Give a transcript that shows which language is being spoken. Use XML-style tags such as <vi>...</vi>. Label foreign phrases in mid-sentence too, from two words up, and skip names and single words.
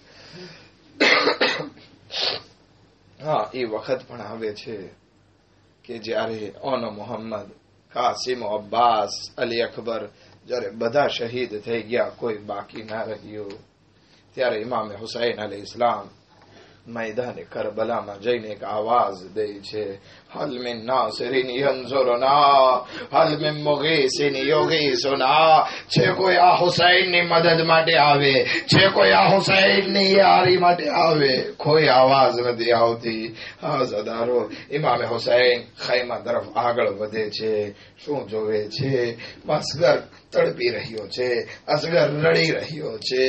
<gu>હા, એ વખત પણ આવે છે કે જ્યારે ઓનો મોહમ્મદ, કાસિમ, અબ્બાસ, અલી અકબર, જ્યારે બધા શહીદ થઈ ગયા, કોઈ બાકી ના રહ્યું, ત્યારે ઇમામે હુસૈન અલૈહિસ્સલામ મેદાન કરબલા જઈને એક આવાજ દે છે,</gu> <ar>هل من ناصر ينصرنا، هل من مغيث يغيثنا.</ar> <gu>છે કોઈ આ હુસૈન ની મદદ માટે આવે, છે કોઈ આ હુસૈન ની યારી માટે આવે, કોઈ આવાજ નથી આવતી. હા ઝદારો, ઇમામે હુસૈન ખૈમા તરફ આગળ વધે છે. શું જોવે છે? અસગર તડપી રહ્યો છે, અસગર રડી રહ્યો છે.</gu>